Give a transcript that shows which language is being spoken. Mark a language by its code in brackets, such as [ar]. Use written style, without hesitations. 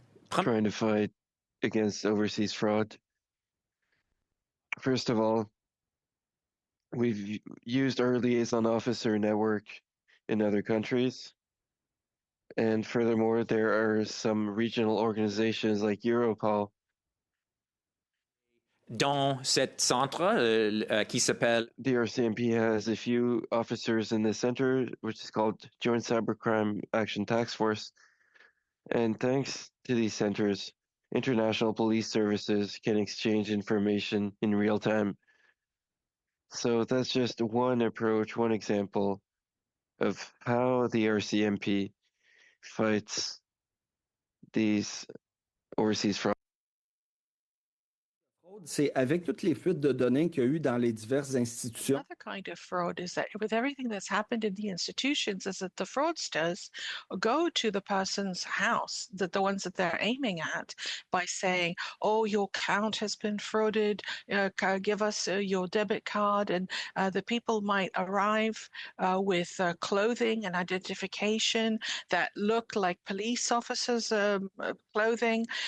[en] Trying to fight against overseas fraud. First of all, we've used our liaison officer network in other countries. And furthermore, there are some regional organizations like Europol. [fr] Dans cet centre qui s'appelle... [en] The RCMP has a few officers in the center, which is called Joint Cybercrime Action Task Force. And thanks to these centers, international police services can exchange information in real time. So that's just one approach, one example of how the RCMP fights these overseas fraud. [fr] C'est avec toutes les fuites de données qu'il y a eu dans les diverses institutions. [en] Another kind of fraud is that with everything that's happened in the institutions is that the fraudsters go to the person's house, the ones that they're aiming at, by saying, oh, your account has been frauded, give us your debit card. And the people might arrive with clothing and identification that look like police officers' clothing.